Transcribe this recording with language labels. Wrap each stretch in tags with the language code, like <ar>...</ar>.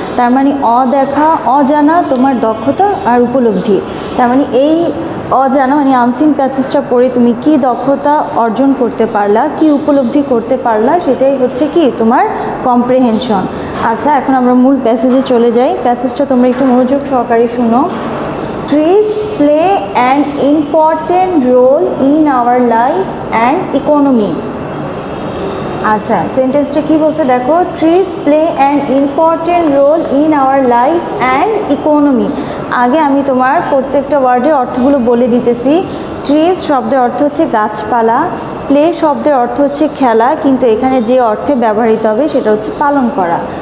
<bn>তার মানে অদেখা, অজানা তোমার দক্ষতা আর উপলব্ধি। তার মানে এই অজানা মানে আনসিন প্যাসেজটা পড়ে তুমি কি দক্ষতা অর্জন করতে পারলা, কি উপলব্ধি করতে পারলা, সেটাই হচ্ছে কি তোমার কম্প্রিহেনশন। আচ্ছা, এখন আমরা মূল প্যাসেজে চলে যাই। প্যাসেজটা তোমরা একটু মনোযোগ সহকারে শুনো।</bn> <en>Trees play an important role in our life and economy.</en> <bn>আচ্ছা, সেন্টেন্সটা কি বলছে দেখো,</bn> <en>Trees play an important role in our life and economy.</en> <bn>আগে আমি তোমার প্রত্যেকটা ওয়ার্ডের অর্থগুলো বলে দিতেছি। ট্রিজ শব্দের অর্থ হচ্ছে গাছপালা, প্লে শব্দের অর্থ হচ্ছে খেলা, কিন্তু এখানে যে অর্থে ব্যবহৃত হবে সেটা হচ্ছে পালন করা।</bn>